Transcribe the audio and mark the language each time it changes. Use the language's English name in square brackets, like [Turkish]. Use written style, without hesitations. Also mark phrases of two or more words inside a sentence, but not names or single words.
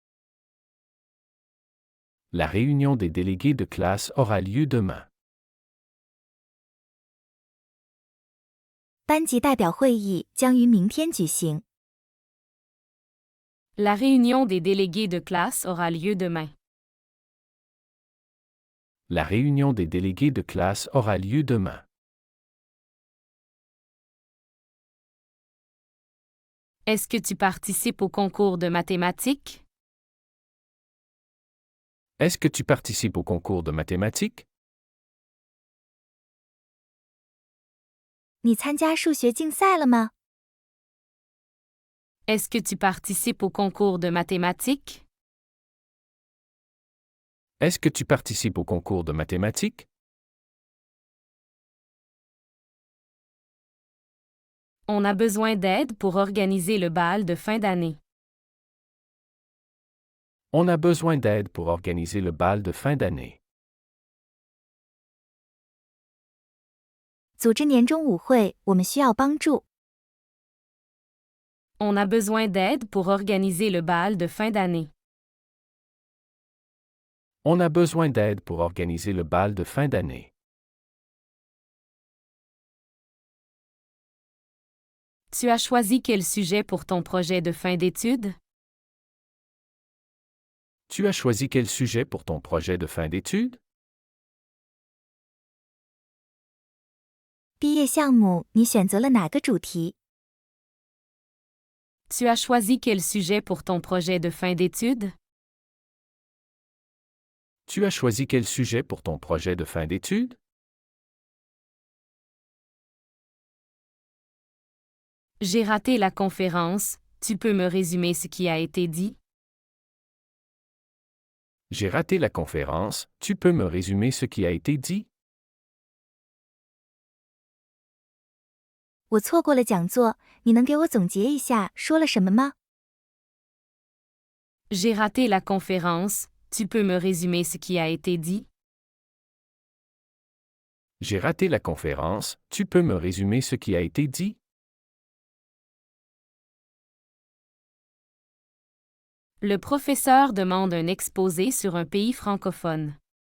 [French] La réunion des délégués de classe aura lieu demain. [Chinese] 班级代表会议将于明天举行。 [French] La réunion des délégués de classe aura lieu demain. La réunion des délégués de classe aura lieu demain. Est-ce que tu participes au concours de mathématiques? Est-ce que tu participes au concours de mathématiques? [Chinese] 你参加数学竞赛了吗？ [French] Est-ce que tu participes au concours de mathématiques? Est-ce que tu participes au concours de mathématiques? On a besoin d'aide pour organiser le bal de fin d'année. On a besoin d'aide pour organiser le bal de fin d'année. [Chinese] 组织年终舞会，我们需要帮助。 [French] On a besoin d'aide pour organiser le bal de fin d'année. On a besoin d'aide pour organiser le bal de fin d'année. Tu as choisi quel sujet pour ton projet de fin d'études? Tu as choisi quel sujet pour ton projet de fin d'études? [Chinese] 毕业项目你选择了哪个主题？ [French] Tu as choisi quel sujet pour ton projet de fin d'études? Tu as choisi quel sujet pour ton projet de fin d'études? J'ai raté la conférence, tu peux me résumer ce qui a été dit? J'ai raté la conférence, tu peux me résumer ce qui a été dit? [Chinese] 我错过了讲座，你能给我总结一下说了什么吗？ [French] J'ai raté la conférence, tu peux me résumer ce qui a été dit? J'ai raté la conférence, tu peux me résumer ce qui a été dit? Le professeur demande un exposé sur un pays francophone.